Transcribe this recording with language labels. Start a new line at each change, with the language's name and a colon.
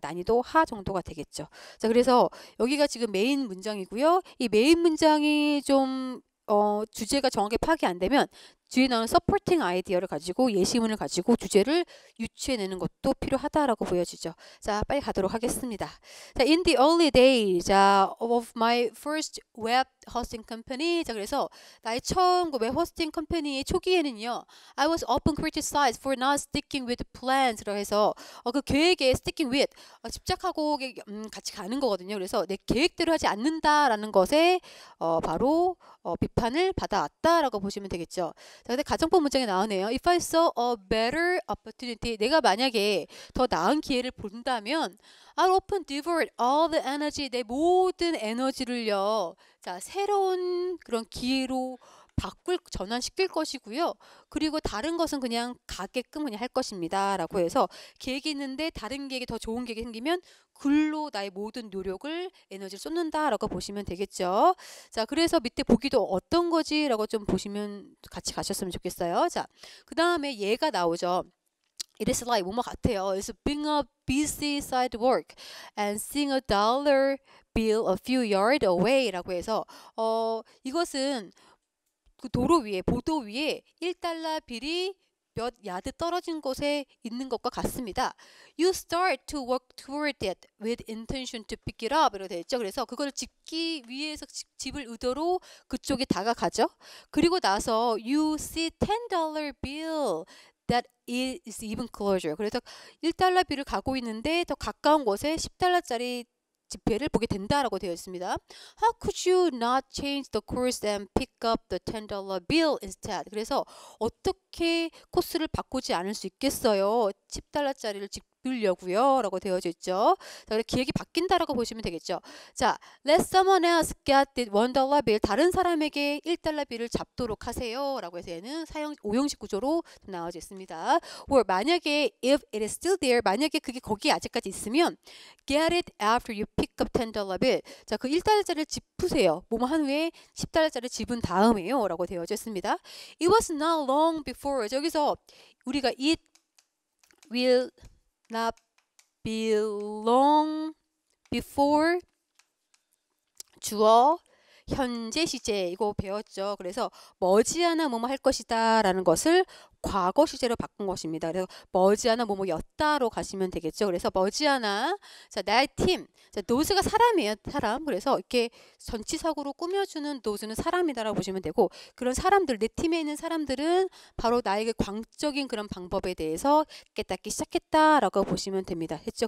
Korean: 그러니까 난이도 하 정도가 되겠죠. 자, 그래서 여기가 지금 메인 문장이고요. 이 메인 문장이 좀 주제가 정확하게 파악이 안 되면 뒤에 나오는 서포팅 아이디어를 가지고 예시문을 가지고 주제를 유추해내는 것도 필요하다라고 보여지죠. 자, 빨리 가도록 하겠습니다.
English: 자, in the early days of my first web hosting company.
Korean: 자, 그래서 나의 처음 웹 호스팅 컴퍼니의 초기에는요,
English: I was often criticized for not sticking with plans.
Korean: 해서 그 계획에
English: sticking with
Korean: 집착하고 같이 가는 거거든요. 그래서 내 계획대로 하지 않는다라는 것에 바로 비판을 받아왔다라고 보시면 되겠죠. 자, 근데 가정법 문장에 나오네요.
English: If I saw a better opportunity,
Korean: 내가 만약에 더 나은 기회를 본다면
English: I'll often devote all the energy,
Korean: 내 모든 에너지를요. 자, 새로운 그런 기회로 전환시킬 것이고요. 그리고 다른 것은 그냥 가게끔 그냥 할 것입니다. 라고 해서 계획이 있는데 다른 계획이 더 좋은 계획이 생기면 글로 나의 모든 노력을 에너지를 쏟는다 라고 보시면 되겠죠. 자, 그래서 밑에 보기도 어떤 거지? 라고 좀 보시면 같이 가셨으면 좋겠어요. 자, 그 다음에 얘가 나오죠.
English: It is like
Korean: 뭐뭐 같아요.
English: It's being a busy side work and seeing a dollar bill a few yards away
Korean: 라고 해서 이것은 그 도로 위에 보도 위에 1달러 빌이 몇 야드 떨어진 곳에 있는 것과 같습니다.
English: You start to work toward it with intention to pick it up.
Korean: 이렇게 되어 있죠. 그래서 그걸 집기 위해서 집을 의도로 그쪽에 다가가죠. 그리고 나서
English: you see $10 bill that is even closer.
Korean: 그래서 1달러 빌을 가고 있는데 더 가까운 곳에 10달러짜리 지폐를 보게 된다라고 되어 있습니다.
English: How could you not change the course and pick up the $10 bill instead?
Korean: 그래서 어떻게 코스를 바꾸지 않을 수 있겠어요? 10달러짜리를 집으려고요 라고 되어져 있죠. 자, 그래서 기획이 바뀐다라고 보시면 되겠죠.
English: 자, let someone else get the $1 bill.
Korean: 다른 사람에게 1달러 빌을 잡도록 하세요 라고 해서 얘는 오형식 구조로 나와져 있습니다.
English: or
Korean: 만약에
English: if it is still there,
Korean: 만약에 그게 거기에 아직까지 있으면
English: get it after you pick up $10 bill.
Korean: 자, 그 1달러짜리를 짚으세요. 뭐뭐 한 후에 10달러짜리를 집은 다음에요 라고 되어져 있습니다.
English: It was not long before.
Korean: 여기서 우리가
English: it will not be long before
Korean: 주어 현재 시제 이거 배웠죠. 그래서 머지않아 뭐뭐 할 것이다 라는 것을 과거 시제로 바꾼 것입니다. 그래서 머지않아 뭐뭐였다로 가시면 되겠죠. 그래서 머지않아 자,
English: that team.
Korean: 자, those가 사람이에요. 사람. 그래서 이렇게 전치사구로 꾸며주는 those는 사람이다라고 보시면 되고 그런 사람들, 내 팀에 있는 사람들은 바로 나에게 광적인 그런 방법에 대해서 깨닫기 시작했다라고 보시면 됩니다. 했죠.